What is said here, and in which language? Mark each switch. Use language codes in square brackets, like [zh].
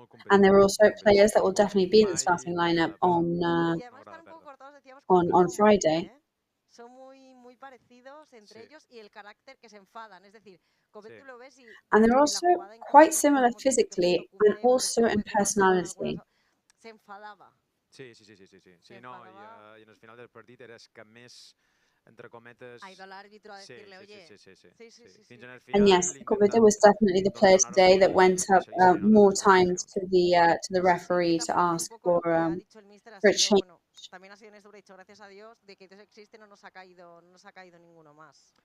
[en] And there are also players that will definitely be in the starting lineup on Friday. [es] Son muy parecidos entre ellos y el carácter que se enfadan, es decir, Copete lo ves y [en] and they're also quite similar physically and also in personality. [es] Se enfadaba. Sí, no, [ca] i en el final del partit era que més entre cometes... [es] Ha ido al árbitro a decirle, oye... Sí. [en] And yes, Copete was definitely the player today that went up more times to the referee to ask for a change. [es] También ha sido honesto, dicho gracias a Dios de que existe, no nos ha caído ninguno más.